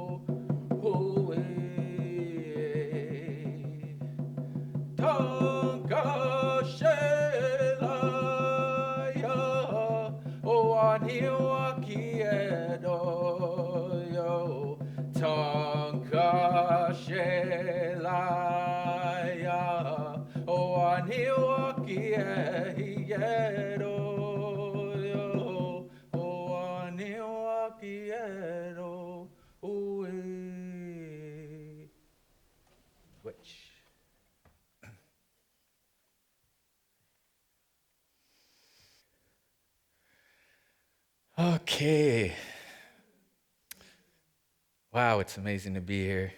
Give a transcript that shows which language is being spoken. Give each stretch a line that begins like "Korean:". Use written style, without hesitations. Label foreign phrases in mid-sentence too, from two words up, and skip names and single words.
English: Tonga Shelaya, Waniwa Kiedo yo. Tonga Shelaya, Waniwa Kiedo yo. Waniwa Kiedo. Which? Okay. Wow, it's amazing to be here.